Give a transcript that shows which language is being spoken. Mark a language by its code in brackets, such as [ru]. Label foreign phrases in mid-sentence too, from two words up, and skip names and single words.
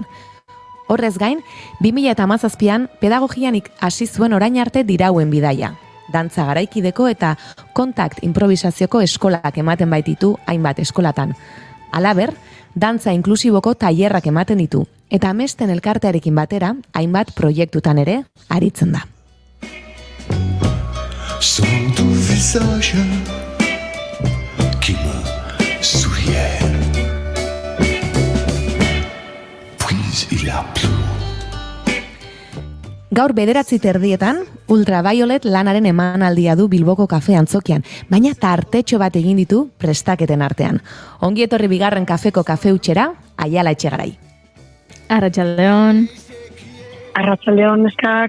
[eu] Horrez gain, 2017an pedagogianik hasi zuen orain arte dirauen bidaia. Dantza garaikideko eta kontakt improvisazioko eskolak ematen baititu hainbat eskolatan. Halaber, dantza inklusiboko tailerrak ematen ditu, eta amesten elkartearekin batera, hainbat proiektutan ere aritzen da. [fr] Son tu visage qui me souriait. Puis il a plu. [eu] Gaur 9:30 Ultraviolet lanaren emanaldia du Bilboko kafe antzokian, baina tartetxo bat egin ditu prestaketen artean. Ongi etorri bigarren kafeko kafe utxera, Aiala Etxegarai. Arratsaldeon. Arratsaldeon, neskak.